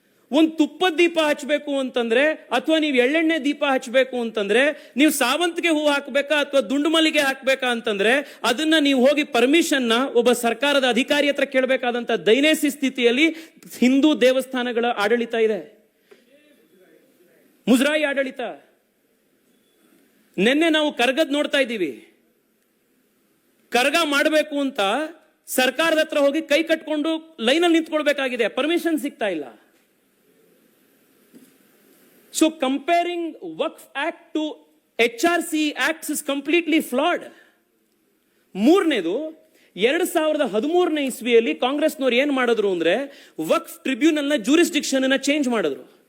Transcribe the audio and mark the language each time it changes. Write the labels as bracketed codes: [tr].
[kn] ಒಂದು ತುಪ್ಪದ ದೀಪ ಹಚ್ಚಬೇಕು ಅಂತಂದ್ರೆ ಅಥವಾ ನೀವು ಎಳ್ಳೆಣ್ಣೆ ದೀಪ ಹಚ್ಚಬೇಕು ಅಂತಂದ್ರೆ ನೀವು ಸಾವಂತಿಗೆ ಹೂ ಹಾಕ್ಬೇಕಾ ಅಥವಾ ದುಂಡು ಮಲ್ಲಿಗೆ ಹಾಕ್ಬೇಕಾ ಅಂತಂದ್ರೆ ಅದನ್ನ ನೀವು ಹೋಗಿ ಪರ್ಮಿಷನ್ ನ ಒಬ್ಬ ಸರ್ಕಾರದ ಅಧಿಕಾರಿ ಹತ್ರ ಕೇಳಬೇಕಾದಂತ ದೈನೇಸಿ ಸ್ಥಿತಿಯಲ್ಲಿ ಹಿಂದೂ ದೇವಸ್ಥಾನಗಳ ಆಡಳಿತ ಇದೆ, ಮುಜರಾಯಿ ಆಡಳಿತ. ನಿನ್ನೆ ನಾವು ಕರ್ಗದ್ ನೋಡ್ತಾ ಇದ್ದೀವಿ. ಕರ್ಗ ಮಾಡಬೇಕು ಅಂತ ಸರ್ಕಾರದ ಹತ್ರ ಹೋಗಿ ಕೈ ಕಟ್ಕೊಂಡು ಲೈನಲ್ಲಿ ನಿಂತ್ಕೊಳ್ಬೇಕಾಗಿದೆ, ಪರ್ಮಿಷನ್ ಸಿಗ್ತಾ ಇಲ್ಲ. [en] So comparing Waqf Act to HRC Acts is completely flawed. [kn] ಮೂರನೇದು 2013ನೇ ಇಸ್ವಿಯಲ್ಲಿ ಕಾಂಗ್ರೆಸ್ನವರು ಏನ್ ಮಾಡಿದ್ರು ಅಂದ್ರೆ ವಕ್ಫ್ ಟ್ರಿಬ್ಯುನಲ್ ನ ಜೂರಿಸ್ಡಿಕ್ಷನ್ ಅನ್ನ ಚೇಂಜ್ ಮಾಡಿದ್ರು.